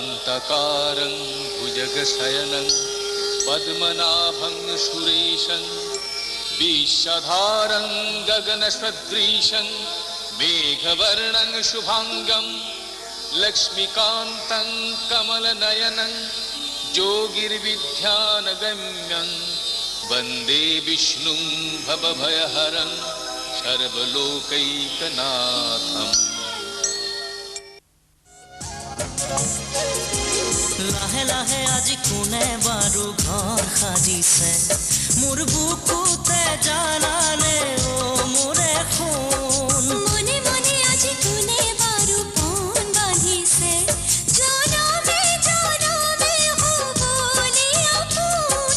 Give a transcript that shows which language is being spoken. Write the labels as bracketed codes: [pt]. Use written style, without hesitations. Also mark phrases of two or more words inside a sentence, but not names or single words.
[sa] शान्ताकारं भुजगशयनं पद्मनाभं सुरेशं विश्वधारं गगनसदृशं मेघवर्णं शुभांगं लक्ष्मीकान्तं कमलनयनं योगिर्विद्यानगम्यं वन्दे विष्णुं भवभयहरं सर्वलोकैकनाथम्। [as] লাহে লাহে আজি কোনে বাৰু ঘৰ সাজিছে মোৰ বুকুতে জানানে ও মোৰে খুন মনে মনে আজি কোনে বাৰু পণ বান্ধিছে জনমে জনমে হ'বলে আপোন